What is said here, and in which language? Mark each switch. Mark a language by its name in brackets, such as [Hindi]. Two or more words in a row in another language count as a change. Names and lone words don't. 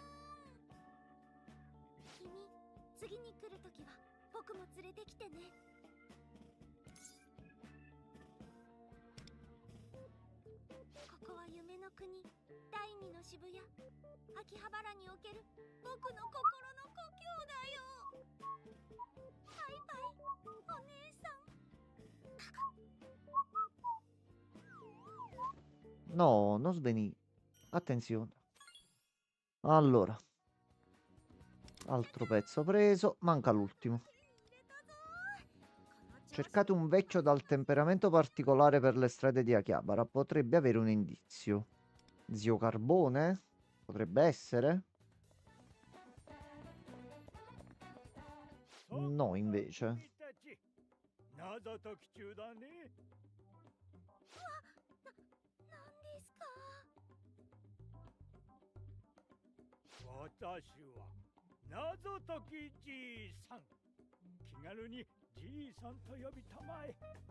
[Japanese] ーん君次に来るときは僕も連れてきてねここは夢の国第二の渋谷秋葉原における僕の心の故郷だよバイバイお姉さん [Italian] No, non svenire. Attenzione. Allora. Altro pezzo preso. Manca l'ultimo. Cercate un vecchio dal temperamento particolare per le strade di Akihabara. Potrebbe avere un indizio. Zio Carbone? Potrebbe essere? No, invece. [Japanese] 謎解き中だね。なんですか私は謎解きじいさん。気軽にじいさんと呼びたまえ。